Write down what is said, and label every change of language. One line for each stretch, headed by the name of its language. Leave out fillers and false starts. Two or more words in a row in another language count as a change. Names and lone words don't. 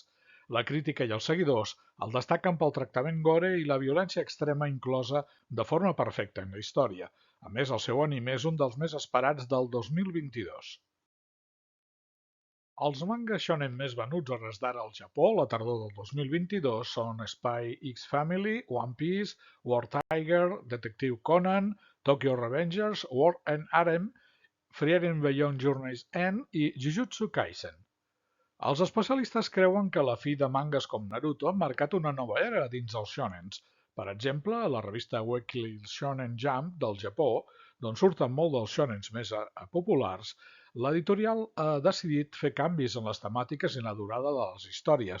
Catalan: La crítica i els seguidors el destaquen pel tractament gore i la violència extrema inclosa de forma perfecta en la història. A més, el seu anime és un dels més esperats del 2022. Els mangas shonen més venuts a hores d'ara al Japó a la tardor del 2022 són Spy X Family, One Piece, War Tiger, Detective Conan, Tokyo Revengers, War and Harem, Frieren Beyond Journey's End i Jujutsu Kaisen. Els especialistes creuen que la fi de mangas com Naruto han marcat una nova era dins els shonens. Per exemple, a la revista Weekly Shonen Jump del Japó, d'on surten molt dels shonens més populars, l'editorial ha decidit fer canvis en les temàtiques i en la durada de les històries.